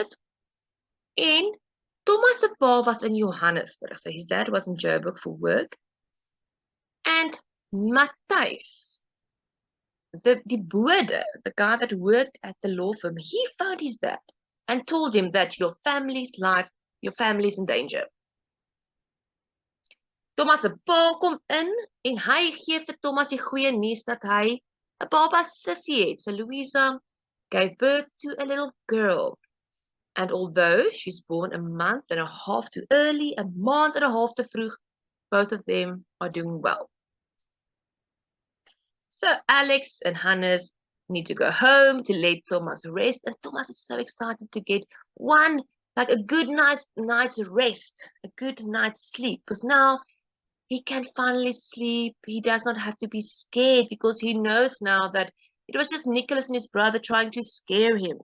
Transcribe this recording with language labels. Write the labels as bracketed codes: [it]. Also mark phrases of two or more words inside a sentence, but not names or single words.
[en] And Thomas' pa was in Johannesburg, so his dad was in Joburg for work. And Matthijs, the bode, the guy that worked at the law firm, he found his dad and told him that your family's life, your family's in danger. [af] Thomas se pa kom in en hy gee vir Thomas die goeie nuus dat hy 'n baba sussie het. [en] So Louisa gave birth to a little girl. And although she's born a month and a half too early, a maand and a half [af] te vroeg, [en] both of them are doing well. So Alex and Hannes need to go home to let Thomas rest. And Thomas is so excited to get a good night's rest, a good night's sleep. Because now he can finally sleep. He does not have to be scared because he knows now that it was just Nicholas and his brother trying to scare him.